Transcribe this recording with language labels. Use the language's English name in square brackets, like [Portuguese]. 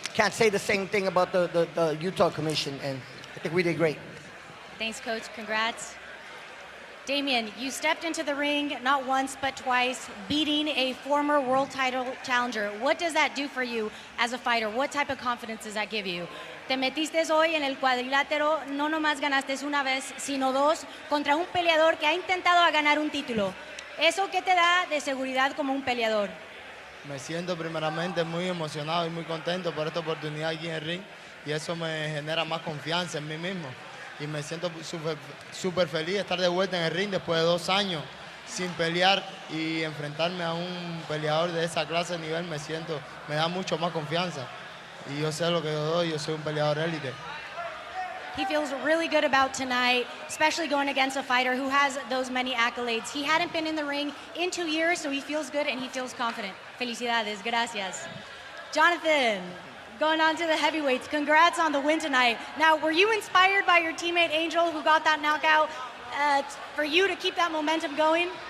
[English] Can't say the same thing about the Utah Commission, and I think we did great. Thanks, Coach. Congrats. Damian, you stepped into the ring not once but twice, beating a former world title challenger. What does that do for you as a fighter? What type of confidence does that give you? [Spanish] Te metiste hoy en el cuadrilátero, no nomás ganaste una vez, sino 2 contra un peleador que ha intentado ganar un título. ¿Eso qué te da de seguridad como un peleador? Me siento primeramente muy emocionado y muy contento por esta oportunidad aquí en el ring, y eso me genera más confianza en mí mismo. Y me siento súper feliz de estar de vuelta en el ring después de 2 años sin pelear, y enfrentarme a un peleador de esa clase de nivel me da mucho más confianza. Y yo sé lo que yo doy, yo soy un peleador élite. [English] He feels really good about tonight, especially going against a fighter who has those many accolades. He hadn't been in the ring in 2 years, so he feels good and he feels confident. [Spanish] Felicidades, gracias. [English] Jonathan, going on to the heavyweights, congrats on the win tonight. Now, were you inspired by your teammate Angel, who got that knockout, for you to keep that momentum going?